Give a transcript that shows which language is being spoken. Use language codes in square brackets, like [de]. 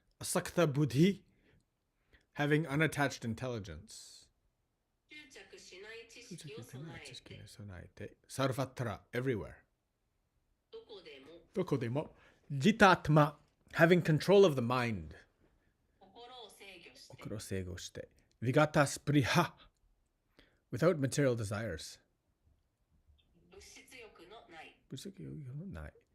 [en] Asakta buddhi, having unattached intelligence. [ja] 執着しない知識を備えて [en] Sarvatra, everywhere. [ja] どこでも Dokodemo. [en] Jitatma, having control of the mind. [ja] 心を制御して Kokoro seigo shite. [en] Vigata spriha, without material desires. [ja] 物質欲のない